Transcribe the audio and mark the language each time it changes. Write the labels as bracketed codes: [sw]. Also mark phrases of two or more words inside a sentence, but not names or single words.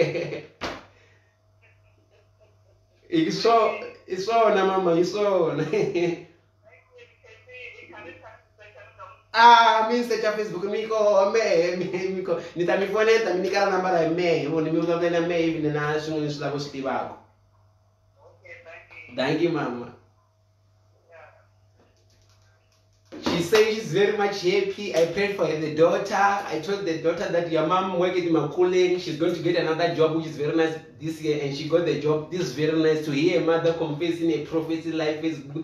[ts] Hi swona mama, hi swona. Mi search Facebook miko ni ta mi foneta mi nyika nambara ya mehe, ni mi vulavula na mehe ivi na swin'wana swi lava swi tivaka. [en] Thank you mama. She says she's very much happy. I prayed for the daughter. I told the daughter that your mom worked in Makuleng. She's going to get another job, which is very nice this year, and she got the job. This is very nice to hear a mother confessing a prophecy like Facebook.